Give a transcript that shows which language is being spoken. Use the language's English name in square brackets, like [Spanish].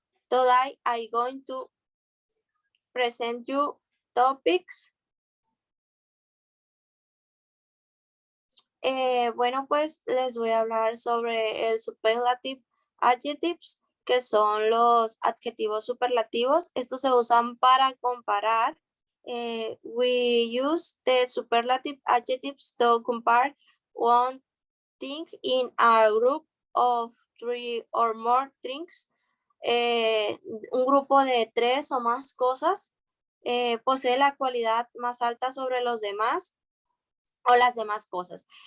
[English] Today I'm going to present you topics. [Spanish] Bueno, pues les voy a hablar sobre el [English] superlative adjectives, [Spanish] que son los adjetivos superlativos. Estos se usan para comparar. [English] We use the superlative adjectives to compare one thing in a group of 3 or more things. [Spanish] Un grupo de 3 o más cosas posee la cualidad más alta sobre los demás o las demás cosas.